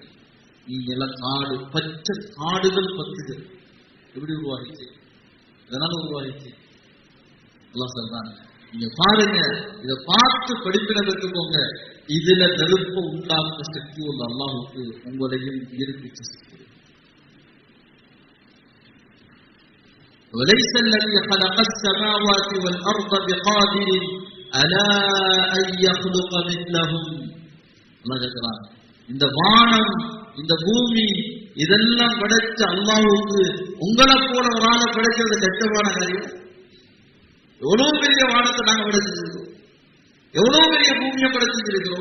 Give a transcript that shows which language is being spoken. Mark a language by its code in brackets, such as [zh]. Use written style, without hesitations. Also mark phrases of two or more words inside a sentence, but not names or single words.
[ta] நீங்க எல்லாம் காடு, பச்சை காடுகள் பத்துது. எப்படி உருவாகிச்சு? இதனால உருவாகிச்சு. அல்லாஹ் சொல்றாங்க, நீங்க பாருங்க, இதை பார்த்து படிப்பினை பெற்றுக்கோங்க. இதுல நெருப்பு உண்டாக்க சக்தி உள்ள அல்லாஹ்வுக்கு உங்களையும் உயிர்ப்பிச்ச சக்தி. [ar] وَلَيْسَ الَّذِي خَلَقَ السَّمَاوَاتِ وَالْأَرْضَ بِقَادِرٍ عَلَى أَن يَخْلُقَ مِثْلَهُمْ. [ta] அல்லாஹ் சொல்றான், இந்த வானம் இந்த பூமி இதெல்லாம் படைச்ச அல்லாஹ்வுக்கு உங்களை போல ஒரு ஆளை படைக்கிறது கஷ்டமான காரியம். எவ்வளவு பெரிய வானத்தை நாங்க படைச்சிருக்கிறோம், எவ்வளவு பெரிய பூமியை படைச்சிருக்கிறோம்.